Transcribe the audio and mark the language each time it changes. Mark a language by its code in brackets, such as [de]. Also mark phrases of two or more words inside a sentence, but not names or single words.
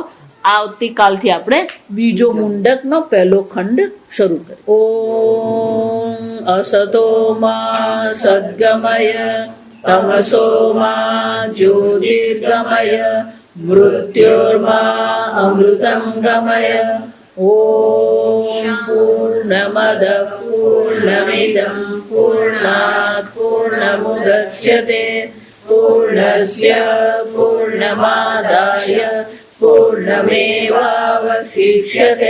[gu] આવતીકાલથી આપણે બીજો મુંડકનો પહેલો ખંડ શરૂ કરીએ. [sa] ઓમ અસતો મા સદ્ગમય તમસો મા જ્યોતિર્ગમય મૃત્યોર્મા અમૃતમ ગમય. ॐ पूर्णमदः पूर्णमिदं पूर्णात् पूर्णमुदच्यते पूर्णस्य पूर्णमादाय पूर्णमेवावशिष्यते।